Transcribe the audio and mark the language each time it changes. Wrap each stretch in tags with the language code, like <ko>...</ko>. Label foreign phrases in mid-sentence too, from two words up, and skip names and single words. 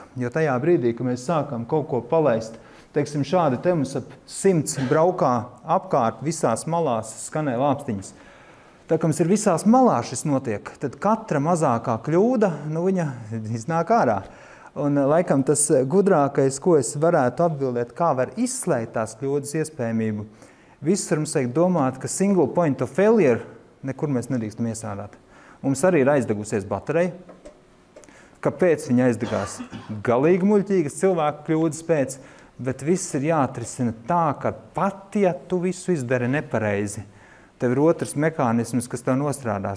<lv>Jo tajā brīdī, kad mēs sākam kaut ko palaist, teiksim, šādi te mums ap 100 braukā apkārt visās malās skanē lāpstiņas. Tā kā mums ir visās malās šis notiek, tad katra mazākā kļūda, viņa iznāk ārā. Un laikam tas gudrākais, ko es varētu atbildēt, kā var izslēgt tās kļūdas iespējamību. Visur mums vajag domāt, ka</lv> <en>single point of failure</en> <lv>nekur mēs nedrīkstam iestrādāt. Mums arī ir aizdegusies baterija. Kāpēc viņa aizdegās? Galīgi muļķīgas cilvēku kļūdas pēc, bet viss ir jāatrisina tā, ka pat, ja tu visu izdari nepareizi, tev ir otrs mehānisms, kas tev nostrādās.</lv>